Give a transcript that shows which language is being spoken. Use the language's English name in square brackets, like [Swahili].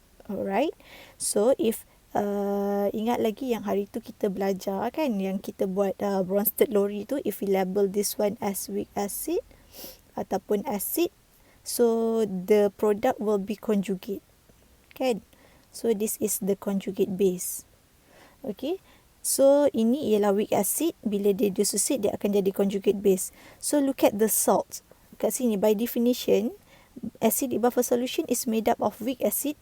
[English] Alright, so if [Malay] ingat lagi yang hari tu kita belajar kan, yang kita buat [English] Bronsted-Lowry [Malay] tu, [English] if we label this one as weak acid [Malay] ataupun [English] acid, so the product will be conjugate [Malay] kan. [English] So this is the conjugate base. Okay, so [Malay] ini ialah [English] weak acid. [Malay] Bila dia dissociate, dia akan jadi conjugate base. [English] So look at the salt [Malay] kat sini. [English] By definition, acidic buffer solution is made up of weak acid.